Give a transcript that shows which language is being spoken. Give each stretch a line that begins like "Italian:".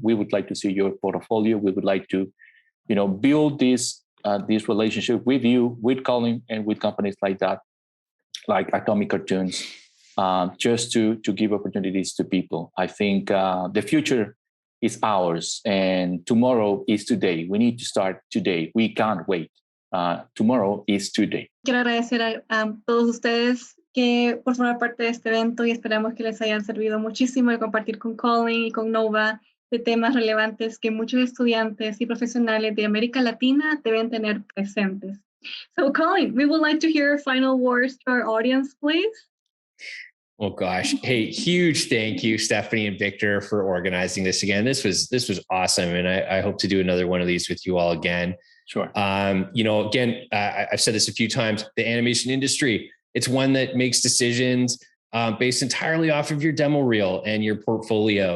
English: We would like to see your portfolio. We would like to, build this relationship with you, with Colin, and with companies like that, like Atomic Cartoons, just to give opportunities to people. I think the future is ours, and tomorrow is today. We need to start today. We can't wait. Tomorrow is today.
Spanish: Quiero agradecer a todos ustedes que por formar parte de este evento y esperamos que les hayan servido muchísimo el compartir con Colin y con Nova de temas relevantes que muchos estudiantes y profesionales de América Latina deben tener presentes.
English: So Colin, we would like to hear final words to our audience, please. Oh gosh. Hey, huge thank you, Stephanie and Victor, for organizing this again. This was awesome. And I hope to do another one of these with you all again. Sure. Again, I've said this a few times, the animation industry, it's one that makes decisions based entirely off of your demo reel and your portfolio.